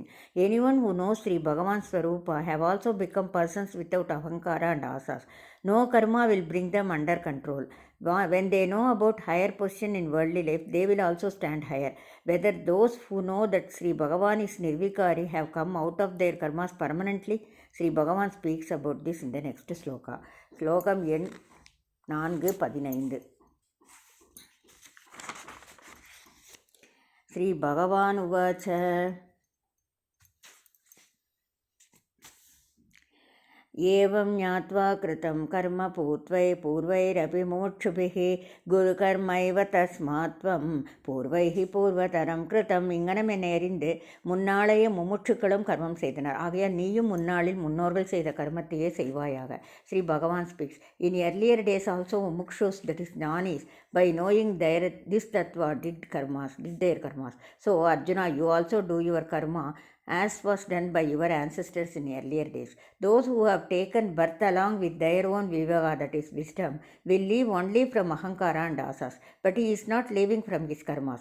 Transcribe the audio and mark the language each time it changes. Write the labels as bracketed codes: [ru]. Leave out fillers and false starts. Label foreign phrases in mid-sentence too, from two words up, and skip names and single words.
[en] Anyone who knows Sri Bhagavan's Swarupa have also become persons without ahankara and asas. No karma will bring them under control. When they know about higher position in worldly life, they will also stand higher. Whether those who know that Sri Bhagavan is Nirvikari have come out of their karmas permanently, Sri Bhagavan speaks about this in the next sloka. [ta] Slokam எண் 4:15. [sa] Sri Bhagavan uvacha एवं ज्ञात्वा कृतं कर्म पूर्वैरपि मोक्षुभिः गुरुकर्मैव तस्मात् त्वं पूर्वैः पूर्वतरं कृतम्. [ta] இங்கனம் என்னை அறிந்து முன்னாளைய முமுட்சுக்களும் கர்மம் செய்தனர். ஆகையால் நீயும் முன்னாளில் முன்னோர்கள் செய்த கர்மத்தையே செய்வாயாக. [en] Sri Bhagavan speaks. இன் earlier days also mumukshus, that is jnanis, by knowing this tattva did their karmas. So Arjuna, you also do your karma as was done by your ancestors in earlier days. Those who have taken birth along with their own viveka, that is wisdom, will live only from ahankara and asas, but he is not living from his karmas.